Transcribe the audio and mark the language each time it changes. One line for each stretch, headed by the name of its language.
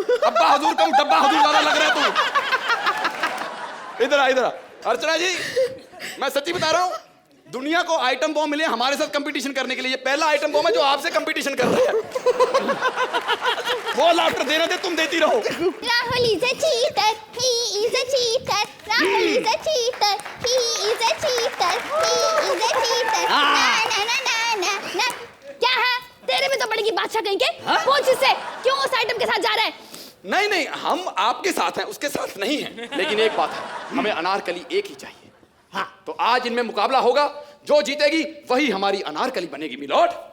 Hindi: अब्बा हुजूर कम डब्बा हुजूर ज्यादा लग रहा है तू। इधर आ, इधर आ। अर्चना जी, मैं सच्ची बता रहा हूँ, दुनिया को आइटम बॉम्ब मिले हमारे साथ कंपटीशन करने के लिए। ये पहला आइटम बॉम्ब है जो आपसे कंपटीशन कर रहा है। वो लाफ्टर देना दे, तुम देती रहो।
English: Rahul is a cheater, he is a cheater, Rahul is a cheater, he is a cheater, he is a cheater.
Hindi: ना ना ना ना ना ना। क्या है? तेरे में तो बड़ी की बादशाह कहीं के? पूछ इससे, क्यों उस आइटम के साथ जा रहा है? नहीं नहीं, हम आपके साथ हैं, उसके साथ नहीं हैं। लेकिन एक बात है, हमें अनारकली एक ही चाहिए। हाँ, तो आज इनमें मुकाबला होगा, जो जीतेगी वही हमारी अनारकली बनेगी मिलोड।